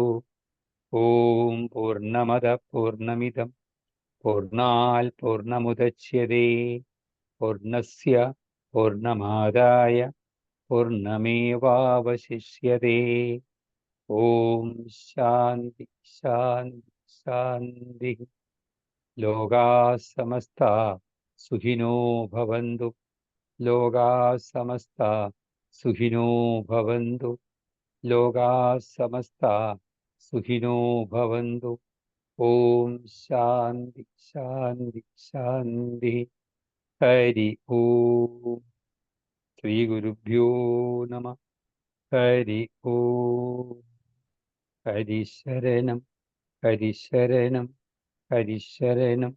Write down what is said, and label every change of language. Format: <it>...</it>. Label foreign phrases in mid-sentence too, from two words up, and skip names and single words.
<sa>ॐ पूर्णमद पूर्णमिदं पूर्णात् पूर्णमुदच्यते पूर्णस्य पूर्णमादाय पूर्णमेवावशिष्यते. ॐ शान्ति शान्ति शान्ति. लोका समस्त सुखिनो भवन्तु. लोका समस्त सुखिनो भवन्तु. लोका समस्त सुखिनो भवन्तु. ॐ शान्ति शान्ति शान्ति. हरि ॐ। श्री गुरुभ्यो नमः. हरि ॐ। हरिशरणं हरिशरणं हरिशरणं.</sa>